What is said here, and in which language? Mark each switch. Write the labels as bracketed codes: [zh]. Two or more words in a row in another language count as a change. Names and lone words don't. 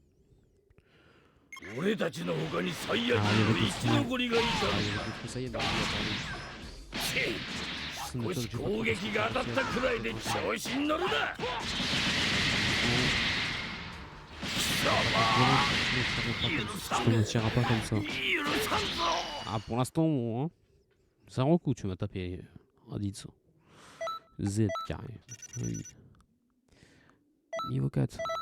[ja] 俺たちの他に最悪の生き残りがいたのか。少し攻撃が当たったくらいで調子に乗るな。 [fr] Je ne tirerai pas comme ça. Ah, pour l'instant, hein. C'est un coup, tu m'as tapé. Raditz. Z carré. Oui. Niveau 4.